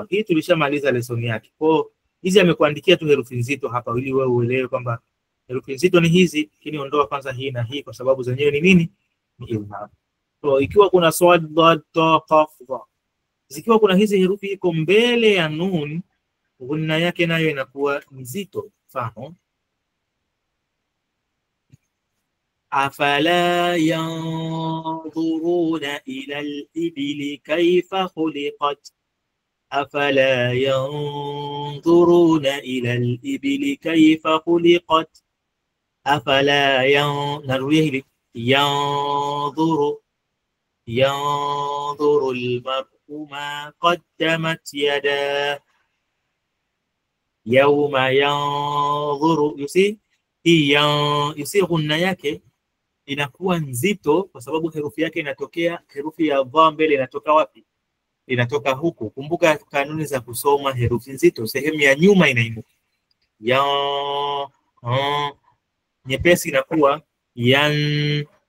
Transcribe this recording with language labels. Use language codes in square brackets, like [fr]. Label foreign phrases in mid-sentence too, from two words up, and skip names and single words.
[sw] Hii tulishamaliza lesoni yake. Kwa hizi amekuandikia tu herufi nzito hapa ili wewe uelewe kwamba herufi nzito ni hizi, lakini ondoa kwanza hii na hii kwa sababu zenyewe ni nini? Ni idhhar. So ikiwa kuna swad, dad, ta, qaf, dha. Zikiwa kuna hizi herufi iko mbele ya nun, ghunna yake nayo inakuwa nzito. Mfano, [ar] أفلا ينظرون إلى الإبل كيف خلقت. أفلا ينظرون إلى الإبل كيف خلقت. [sw] Afala narudia hili, [ar] ينظر ينظر المرء ما قدمت يداه يوم ينظر. [en] You see, [sw] ghunna yake inakuwa nzito kwa sababu herufi yake inatokea, herufi ya dha mbele inatoka wapi? Inatoka huku. Kumbuka kanuni za kusoma herufi nzito, sehemu ya nyuma inainuka. Nyepesi inakuwa yan.